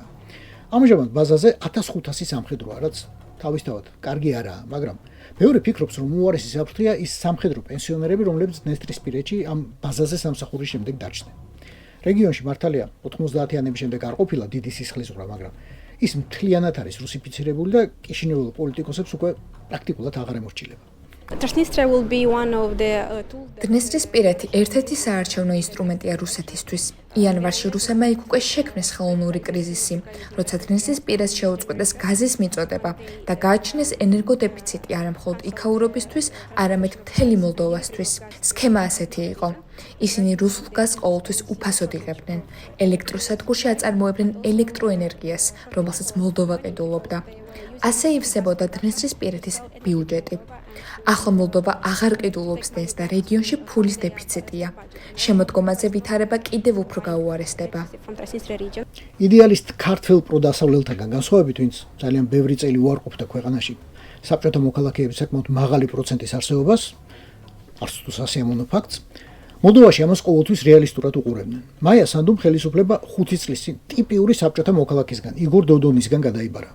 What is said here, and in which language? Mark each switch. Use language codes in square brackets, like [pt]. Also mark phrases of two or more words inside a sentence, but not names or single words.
[ka] ამჟამად ბაზაზე 1500 სამხედროა, რაც თავისთავად კარგი არაა, მაგრამ მეორე ფიქრობს, რომ უარესი საფრთხეა ის სამხედრო პენსიონერები, რომლებიც დნესტრისპირეთში ამ ბაზაზე სამსახურის შემდეგ დაჩნდნენ. რეგიონში მართალია 90-იანების შემდეგ არ ყოფილა დიდი სისხლისღვრა, მაგრამ ის მთლიანად არის რუსიფიცირებული და კიშინეველო პოლიტიკოსებს უკვე პრაქტიკულად აღარ ემორჩილება. [en] Transnistria will be one of the tools that [ka] დნესტრისპირეთი ერთ-ერთი საარჩევნო ინსტრუმენტია რუსეთისთვის. იანვარში რუსებმა იქ უკვე შექმნეს ხელოვნური კრიზისი, როცა დნესტრისპირეთს შეუწყვეტეს გაზის მიწოდება და გააჩინეს ენერგოდეფიციტი არა მხოლოდ იქაურობისთვის, არამედ მთელი მოლდოვასთვის. სქემა ასეთი იყო. ისინი რუსულ გაზს ყოველთვის უფასოდ იღებდნენ. ელექტროსადგურში აწარმოებდნენ ელექტროენერგიას, რომელსაც მოლდოვა ყიდულობდა. ასე ივსებოდა დნესტრისპირეთის ბიუჯეტი. ახლა მოლდოვა აღარ ყიდულობს დენს და რეგიონში ფულის დეფიციტია. შემოდგომაზე ვითარება კიდევ უფრო გაუარესდება. [en] from Transnistria region. [ka] იდეალისტ ქართველ პროდასავლელთაგან განსხვავებით, ვინც ძალიან ბევრი წელი უარყოფდა ქვეყანაში საბჭოთა მოქალაქეების საკმაოდ მაღალი პროცენტის არსებობას, არც თუ სასიამოვნო ფაქტს, მოლდოვაში ამას ყოველთვის რეალისტურად უყურებდნენ. მაია სანდუმ ხელისუფლება 5 წლის წინ ტიპიური საბჭოთა მოქალაქისგან, იგორ დოდონისგან გადაიბარა.